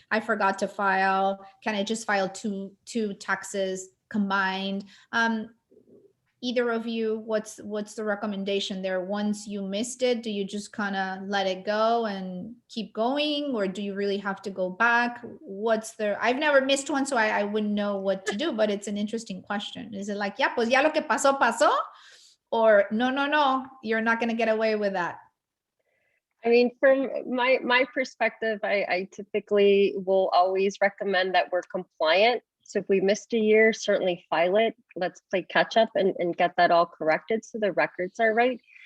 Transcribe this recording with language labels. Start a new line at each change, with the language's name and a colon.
English: I forgot to file. Can I just file two taxes combined? Either of you, what's the recommendation there? Once you missed it, do you just kind of let it go and keep going, or do you really have to go back? I've never missed one, so I wouldn't know what to do, but it's an interesting question. Is it like, yeah,
Spanish: pues ya lo que pasó, pasó?
English: Or no, you're not going to get away with that? I mean, from my perspective, I typically will always recommend that we're compliant. So if we missed a year, certainly file it. Let's play catch up and get that all corrected so the records are right.